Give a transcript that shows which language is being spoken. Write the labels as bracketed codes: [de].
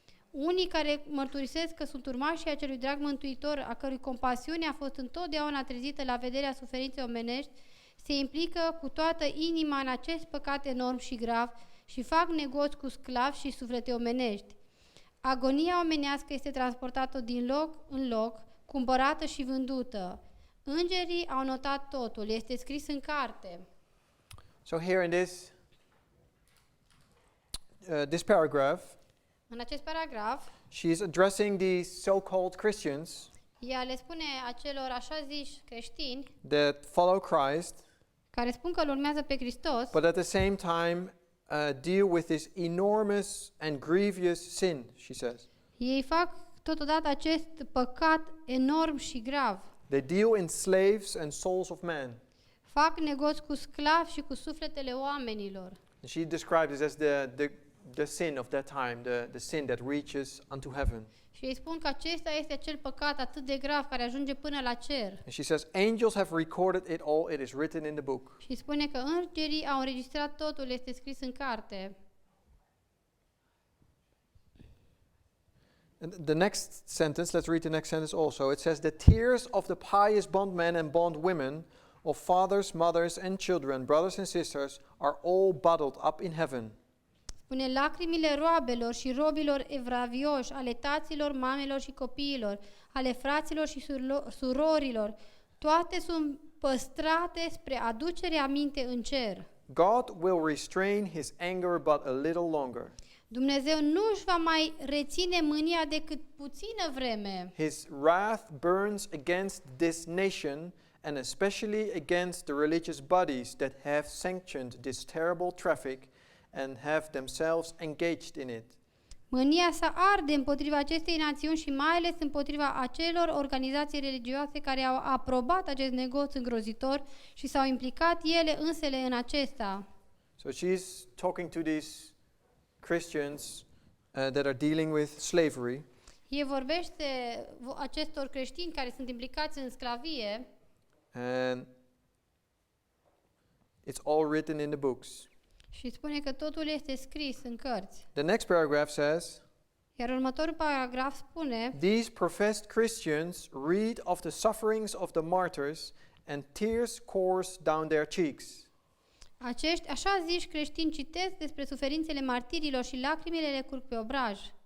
[ro] Unii care mărturisesc că sunt urmașii acelui drag mântuitor, a cărui compasiune a fost întotdeauna trezită la vederea suferinței omenești, se implică cu toată inima în acest păcat enorm și grav și fac negoți cu sclavi și suflete omenești. Agonia omenească este transportată din loc în loc, cumpărată și vândută. Îngerii au notat totul, este scris în carte. [en] So here in this paragraph, [ro] În acest paragraf, [en] she is addressing these so-called Christians [ro] ea le spune acelor așa ziși creștini [en] that follow Christ, [ro] care spun că îl urmează pe Hristos, [en] but at the same time deal with this enormous and grievous sin, she says. [ro] ei fac totodată acest păcat enorm și grav. [en] They deal in slaves and souls of man. [ro] Fac negoți cu sclavi și cu sufletele oamenilor. [en] And she describes this as the sin of that time, the sin that reaches unto heaven. [ro] Și ei spun că acesta este acel păcat atât de grav care ajunge până la cer. [en] And she says, angels have recorded it all, it is written in the book. [ro] Și spune că îngerii au înregistrat totul, este scris în carte. [en] And the next sentence, let's read the next sentence also. It says, the tears of the pious bondmen and bondwomen, of fathers, mothers and children, brothers and sisters, are all bottled up in heaven. [ro] Spune, lacrimile roabelor și robilor evravioși, ale taților, mamelor și copiilor, ale fraților și surorilor, toate sunt păstrate spre aducere aminte în cer. [en] God will restrain his anger but a little longer. [ro] Dumnezeu nu își va mai reține mânia decât puțină vreme. [en] His wrath burns against this nation and especially against the religious bodies that have sanctioned this terrible traffic and have themselves engaged in it. [ro] Mânia sa arde împotriva acestei națiuni și mai ales împotriva acelor organizații religioase care au aprobat acest negoț îngrozitor și s-au implicat ele însele în acesta. [en] So she's talking to these Christians that are dealing with slavery. [ro] El vorbește acestor creștini care sunt implicați în sclavie [en] And it's all written in the books. [ro] și spune că totul este scris în cărți. [en] The next paragraph says, [ro] Iar următorul paragraf spune, [en] these professed Christians read of the sufferings of the martyrs and tears course down their cheeks. [ro] acești așa ziși creștini citesc despre suferințele martirilor și lacrimile le curg pe obraj.